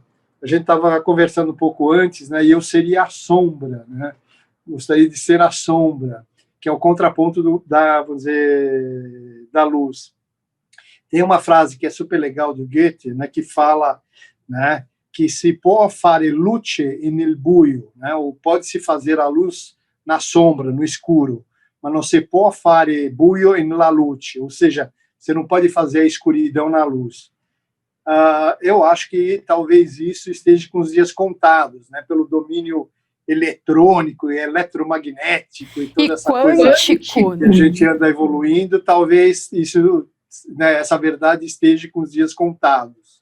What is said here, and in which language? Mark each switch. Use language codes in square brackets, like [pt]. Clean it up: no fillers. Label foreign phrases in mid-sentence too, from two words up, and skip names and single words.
[pt] A gente estava conversando um pouco antes, né? E eu seria a sombra, né? Gostaria de ser a sombra, que é o contraponto vamos dizer, da luz. Tem uma frase que é super legal do Goethe, né? Que fala, né? Que [it] se può fare luce nel buio, [pt] né? Ou pode-se fazer a luz na sombra, no escuro, mas não [it] se può fare buio nella luce, [pt] ou seja, você não pode fazer a escuridão na luz. Eu acho que talvez isso esteja com os dias contados, né? Pelo domínio eletrônico e eletromagnético e toda essa coisa que a gente anda evoluindo, talvez isso, né, essa verdade esteja com os dias contados.